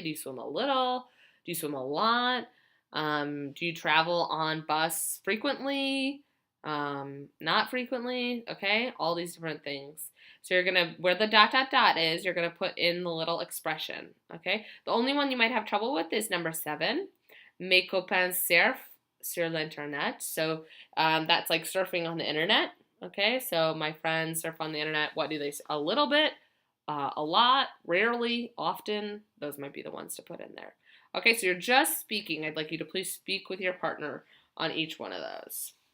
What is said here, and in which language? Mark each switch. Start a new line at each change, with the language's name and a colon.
English: Do you swim a little? Do you swim a lot? Do you travel on bus frequently? Not frequently? Okay, all these different things. So you're gonna, where the dot dot dot is, you're gonna put in the little expression. Okay. The only one you might have trouble with is number 7.
French: Mes copains surfent sur l'internet.
English: So that's like surfing on the internet. Okay, so my friends surf on the internet. What do they say? A little bit, a lot, rarely, often. Those might be the ones to put in there. Okay, so you're just speaking. I'd like you to please speak with your partner on each one of those.